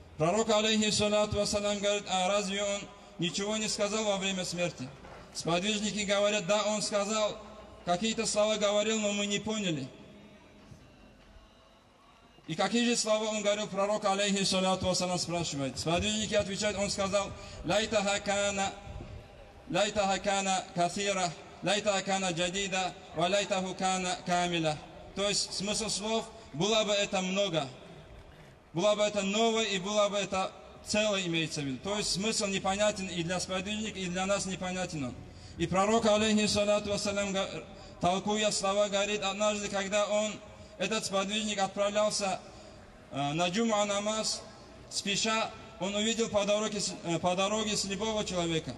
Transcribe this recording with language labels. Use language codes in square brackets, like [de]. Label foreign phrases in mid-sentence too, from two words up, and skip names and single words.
[ru] Пророк, [ar] عليه الصلاة والسلام, [ru] говорит: а разве он ничего не сказал во время смерти. Сподвижники говорят, да, он сказал, какие-то слова говорил, но мы не поняли. И какие же слова он говорил, пророк, [ar] عليه الصلاة والسلام, [ru] спрашивает. Сподвижники отвечают, он сказал, [ar] ليتها كان كثيرا، ليتها كان جديدا، وليته كان كاملا. [ru] То есть смысл слов, было бы это много, было бы это новое и было бы это целое, имеется в виду. То есть смысл непонятен и для сподвижников, и для нас непонятен он. И пророк, [ar] عليه الصلاة والسلام, [ru] толкуя слова, говорит, однажды, когда этот сподвижник отправлялся на джум'а намаз, спеша, он увидел по дороге слепого человека.